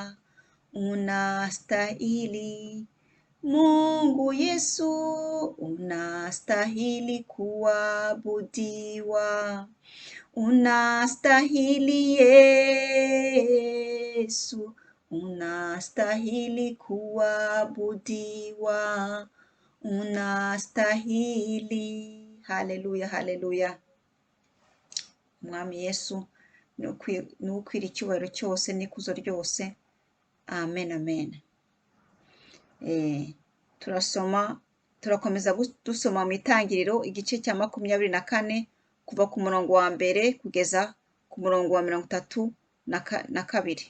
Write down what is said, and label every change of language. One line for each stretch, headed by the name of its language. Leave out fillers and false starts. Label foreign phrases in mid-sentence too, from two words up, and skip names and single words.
Swahili: unastahili Mungu Yesu, unastahili kuabudiwa, unastahili Yesu, unastahili kuabudiwa, unastahili. Haleluya, haleluya.
Kinyarwanda: Mwami Yesu ni ukwira icyubahiro cyose n'ikuzo ryose. Amen, amen. Turakomeza dusoma mu itangiriro igice cya 24 kuva ku murongo wa mbere kugeza ku murongo wa 32.